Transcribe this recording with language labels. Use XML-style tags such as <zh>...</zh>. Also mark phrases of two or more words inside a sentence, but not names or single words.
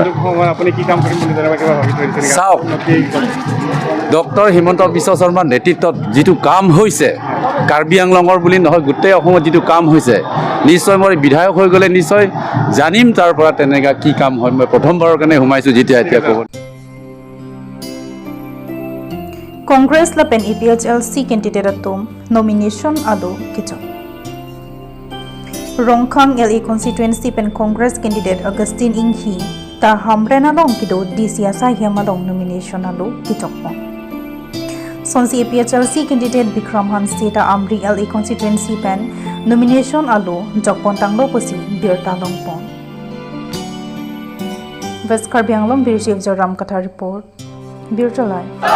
<as>আপুনি কি কাম কৰিম বুলি কিবা ভাবি থৈছে চাওক ডক্টৰ হিমন্ত বিশ্ব শৰ্মাৰ নেতৃত্বত যিটো কাম হৈছে কাৰ্বি আংলঙৰ বুলি নহয় গোটেই অসমত যিটো কাম হৈছে নিশ্চয় মই বিধায়ক হৈ গ'লে নিশ্চয় জানিম তাৰ পৰা তেনেকুৱা কি কাম হয় মই প্ৰথমবাৰৰ কাৰণে সোমাইছোঁ যেতিয়া এতিয়া ক'ব</as> <mjw>Congress la pen EPHLC candidate atom nomination alo kicho Rongkhang LA constituency pen Congress candidate Augustine Inghi ta hamrena long kido DCSI Hemalong nomination alo kichokpon Sonsi EPHLC candidate Bikram Hansi ta Amri LA constituency pen nomination alo jokpon tanglo posi birta longpon West Karbi Anglong Birjev Joram Katha report Birta Live</mjw>